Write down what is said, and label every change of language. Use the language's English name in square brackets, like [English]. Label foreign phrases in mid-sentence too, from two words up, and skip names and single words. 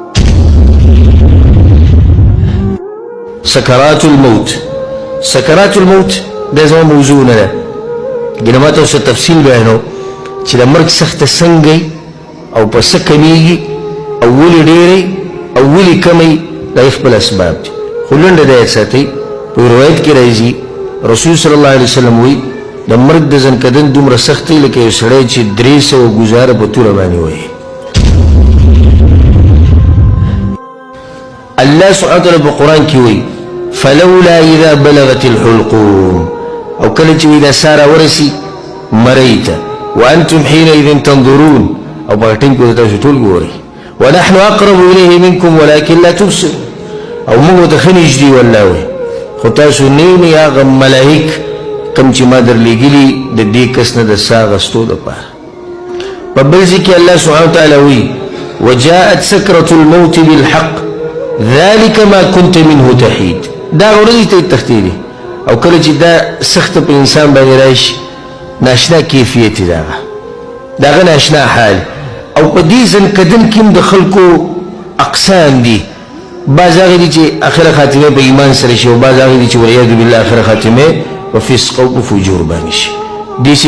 [Arabic] سکرات الموت سکرات الموت [Pashto] دا زما موضوع نه ده ګینه ما ته اوس تفصیل بیانو چې د مرګ سخته څنګه او په څه کمیږي او ولې ډېرې او ولې کمی دا یې خپل اسباب دي خو لنډه دا یې ساتئ په روایت کې راځي رسول [Arabic] صلی الله علیه وسلم [Pashto] وایي د مرګ د زنکدن دومره سخت دی لکه یو سړی چې 300 ګزاره په توره باندې وایي [Arabic] الله سبحانه وتعالی [Pashto] په قرآن کې وایي [Arabic] فلولا اذا بلغت الحلقوم [Pashto] او کله چې دا ساره ورسي مرۍ ته [Arabic] وانتم حينئذ تنظرون [Pashto] او په ټیم کې تاسو ټول ګورئ [Arabic] ونحن اقرب اليه منكم ولكن لا تبصرون [Pashto] او موږ ته ښه نږدې والله وایي خو تاسو نه یې هغه ملایک کم چې ما درلېږلي د دې کس نه د ساه اخیستو دپاره په بل ځای کې [Arabic] الله سبحانه وتعالی [Pashto] وایي [Arabic] وجاءت سکرة الموت بالحق ذلك ما كنت منه تحيد [Pashto] دا ورځې ته تښتې دي او کله چې دا سخته په انسان باندې راشي ناشنا کیفیت یې د هغه ناشنا حال او په دې زنکدن کې هم د خلکو اقسام دي بعض هغې دي چې اخره خاتمه په ایمان سره شي او بعض هغې دي چې [Arabic] والعیاذ بالله [Pashto] اخره خاتمه په فسق او په فجور باندې شي داسې